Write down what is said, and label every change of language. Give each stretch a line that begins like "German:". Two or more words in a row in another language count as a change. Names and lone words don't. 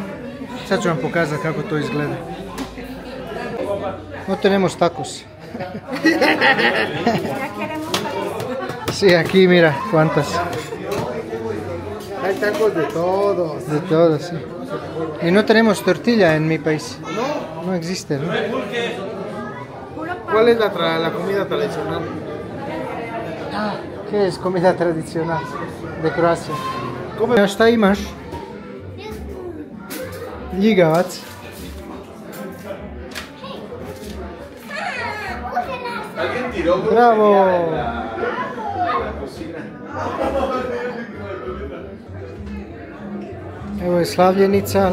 Serbian: Sad ću vam pokazati kako to izgleda.
Spanish: No tenemos tacos. Sí, aquí mira, cuántas. Hay tacos de todos. De todo, sí. Y no tenemos tortilla en mi país. No existe, ¿no? ¿Cuál es la comida tradicional? ¿Qué es comida tradicional de Croacia?
Serbian: Šta imaš? Ljigavac. Bravo! Evo je slavljenica.